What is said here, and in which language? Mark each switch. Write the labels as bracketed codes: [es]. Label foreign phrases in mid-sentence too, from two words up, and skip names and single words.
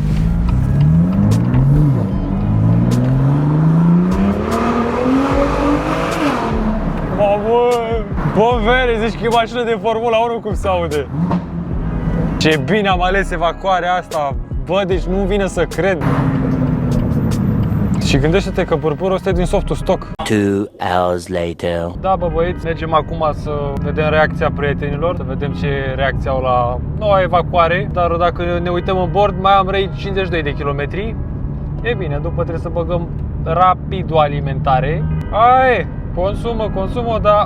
[ro] Mamă! Bă, vere, zici că e mașină de Formula 1 cum se aude! Ce bine am ales evacuarea asta! Bă, deci nu vine să cred! Și gândește-te că purpurul ăsta e din softul stock. [en] 2 hours later. [ro] Da, bă, băieți, mergem acum să vedem reacția prietenilor, să vedem ce reacție au la noua evacuare. Dar dacă ne uităm în bord, mai am răit 52 de kilometri. E bine, după trebuie să băgăm rapid o alimentare. Hai, consumă, da.